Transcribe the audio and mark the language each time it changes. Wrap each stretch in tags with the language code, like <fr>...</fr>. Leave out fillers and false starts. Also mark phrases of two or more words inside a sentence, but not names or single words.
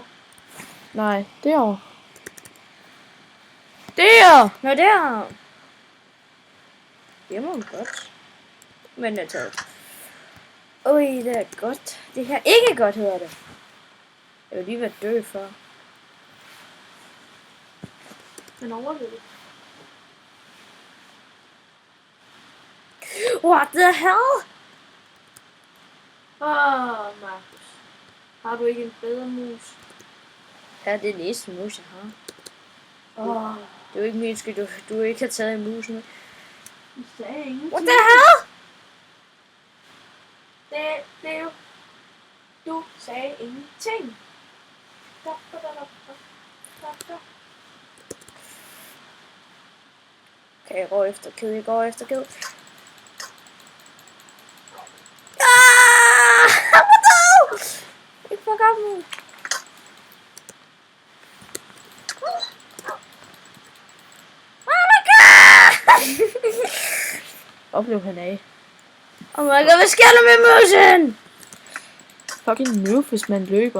<da>Nej, derovre. Der! Nå, der. Det må man godt. Men det er taget. Oj, det er godt. Det her ikke godt, hedder det. Jeg vil lige være død for. Den overlevede.</da> <en>What the hell?</en> <da>Markus. Har du ikke en bedre mus? Ja, det er den eneste mus, jeg har. Det er jo ikke min skyld, du ikke har taget en mus med. Du sagde ingenting.</da> <en>What the hell?</en> <da>Det er jo... Du sagde ingenting. Okay, jeg går efter kæde,</da> <en>What the hell?</en> <da>Ikke fuck op nu.</da> <en>Oh my god!</en> <da>Hvor blev han af?</da> <en>Oh my god,</en> <da>hvad sker der med musen?</da> <en>Fucking noob,</en> <da>hvis man løber.</da>